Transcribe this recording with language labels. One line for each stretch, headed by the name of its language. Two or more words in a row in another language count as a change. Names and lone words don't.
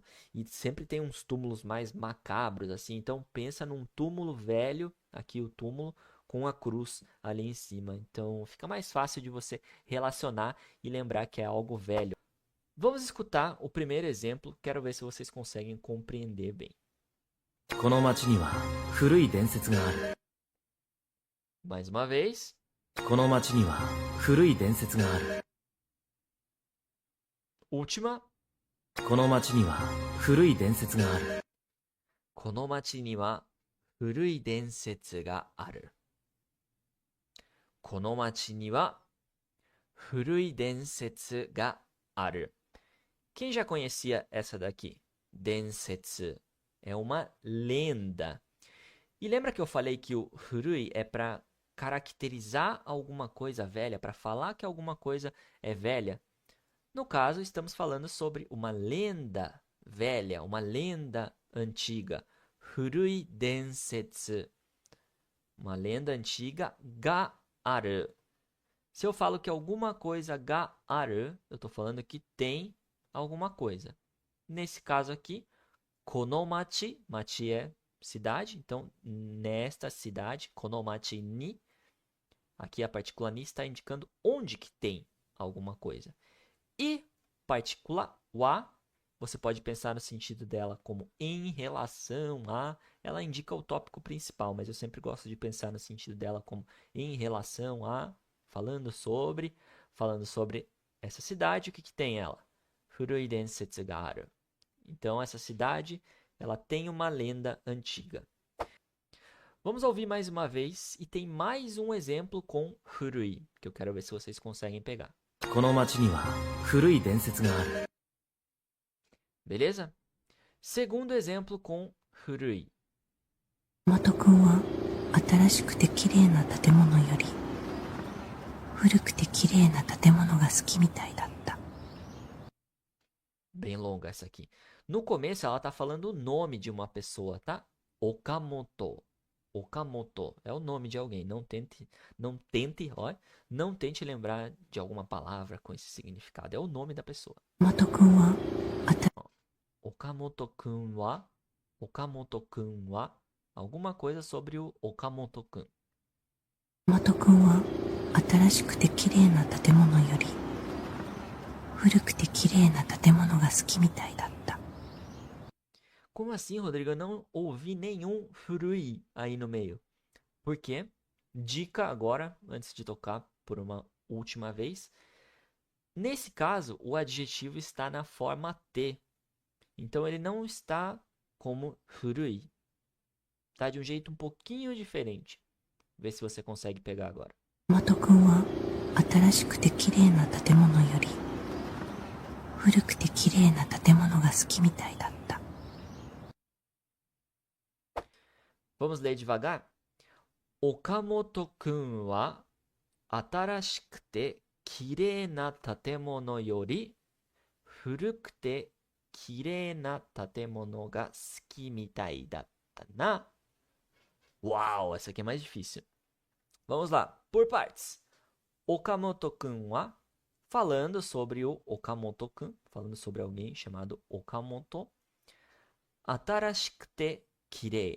Portuguese: E sempre tem uns túmulos mais macabros, assim. Então pensa num túmulo velho, aqui o túmulo, com a cruz ali em cima. Então fica mais fácil de você relacionar e lembrar que é algo velho. Vamos escutar o primeiro exemplo. Quero ver se vocês conseguem compreender bem.
Japanese: この町には古い伝説がある。
Portuguese: Mais uma vez.
Japanese: この町には古い伝説がある。
Portuguese: Última.
Japanese: この町には古い伝説がある。この町には古い伝説がある。この町には古い伝説がある。
Portuguese: Quem já conhecia essa daqui? Densetsu. É uma lenda. E lembra que eu falei que o furui é para caracterizar alguma coisa velha, para falar que alguma coisa é velha? No caso, estamos falando sobre uma lenda velha, uma lenda antiga.
Japanese: 古い伝説.
Portuguese: Uma lenda antiga
Japanese: がある.
Portuguese: Se eu falo que alguma coisa
Japanese: がある,
Portuguese: eu estou falando que tem alguma coisa. Nesse caso aqui, konomachi, machi é cidade, então nesta cidade,
Japanese: この町に,
Portuguese: aqui a partícula ni está indicando onde que tem alguma coisa. E partícula wa, você pode pensar no sentido dela como em relação a, ela indica o tópico principal, mas eu sempre gosto de pensar no sentido dela como em relação a, falando sobre essa cidade, o que tem ela?
Japanese: 古い伝説がある.
Portuguese: Então essa cidade, ela tem uma lenda antiga. Vamos ouvir mais uma vez e tem mais um exemplo com furui, que eu quero ver se vocês conseguem pegar.
Japanese: この町には古い伝説がある。
Portuguese: Beleza? Segundo exemplo com furui.
Japanese: 元君は新しくて綺麗な建物より古くて綺麗な建物が好きみたいだった。
Portuguese: Bem longa essa aqui. No começo ela tá falando o nome de uma pessoa, tá? Okamoto. Okamoto é o nome de alguém. Não tente, não tente lembrar de alguma palavra com esse significado. É o nome da pessoa.
Japanese: 元君は岡本君は,
Portuguese: alguma coisa sobre o Okamoto-kun.
Japanese: 元君は新しくて綺麗な建物より古くて綺麗な建物が好きみたいだった。
Portuguese: Como assim, Rodrigo? Eu não ouvi nenhum furui aí no meio. Por quê? Dica agora, antes de tocar por uma última vez. Nesse caso, o adjetivo está na forma T. Então, ele não está como furui. Está de um jeito um pouquinho diferente. Vê se você consegue pegar agora.
Japanese: 元君は新しくて綺麗な建物より古くて綺麗な建物が好きみたいだった。
Portuguese: Vamos ler devagar?
Japanese: 岡本君は新しくて綺麗な建物より古くて綺麗な建物が好きみたいだったな.
Portuguese: Uau, essa aqui é mais difícil. Vamos lá, por partes.
Japanese: 岡本君は,
Portuguese: falando sobre o Okamoto-kun, falando sobre alguém chamado Okamoto.
Japanese: 新しくて綺麗.